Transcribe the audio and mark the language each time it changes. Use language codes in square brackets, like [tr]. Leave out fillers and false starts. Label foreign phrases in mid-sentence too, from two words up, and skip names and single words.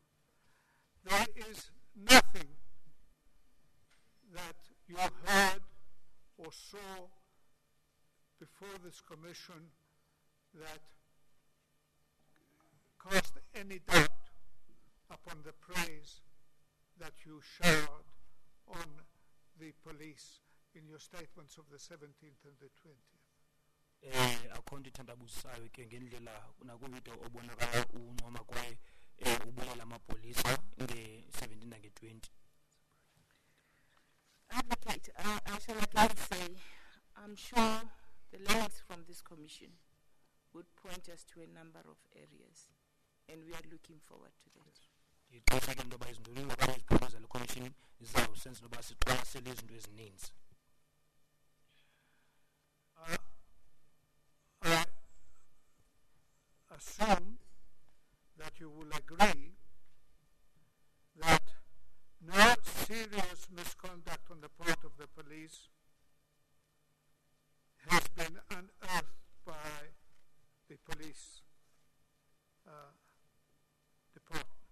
[en] There is nothing that you heard or saw before this commission that cast any doubt upon the praise that you showered on the police in your statements of the 17th and the 20th. [xh] Akho nto ithandabuzisayo ke ngendlela nakuvidiyo obonakala uncoma kwaye ubulela amapolisa nge-17 nange-20. [en] Advocate, I shall again say, I'm sure the learnings from this commission would point us to a number of areas, and we are looking forward to that. [xh] Ndiqinisekile into yoba izindululo okanye iziphumo zale commission zizawusenza into yoba siqwalasele izinto ezininzi. [en] I assume that you will agree that no serious misconduct on the part of the police has been unearthed by the police department.